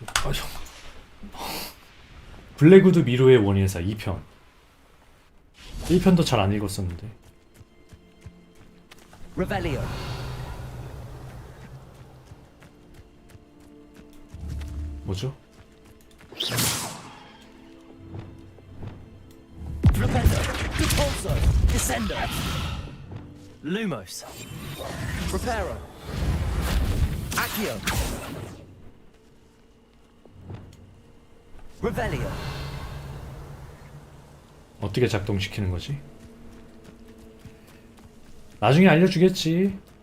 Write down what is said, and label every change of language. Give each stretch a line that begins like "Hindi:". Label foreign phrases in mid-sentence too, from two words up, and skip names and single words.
Korean: 블랙우드 미로의 원인사 2편. 1편도 잘 안 읽었었는데.
Latin: Revelio.
Korean: 뭐죠?
Latin: Rependo. Repulso. Descendo. Lumos. Reparo. Accio. Revelio.
Korean: 어떻게 작동시키는 거지? 나중에 알려주겠지.